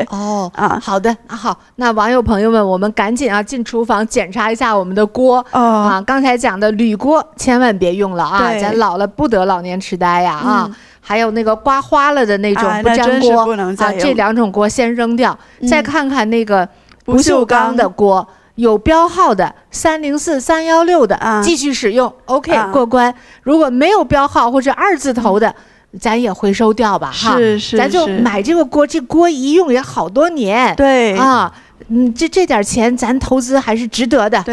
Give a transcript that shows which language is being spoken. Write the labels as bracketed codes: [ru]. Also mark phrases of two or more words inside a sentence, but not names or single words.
[zh] 好的好，那網友朋友們，我們趕緊進廚房檢查一下我們的鍋。剛才講的鋁鍋千萬別用了咱老了不得老年癡呆呀還有那個刮花了的那種不粘鍋這2種鍋先扔掉。再看看那個不鏽鋼的鍋，有標號的304、316的繼續使用，OK 過關。如果沒有標號或者2字頭的，咱也回收掉吧咱就買這個鍋，這鍋一用也好多年。對這點錢咱投資還是值得的。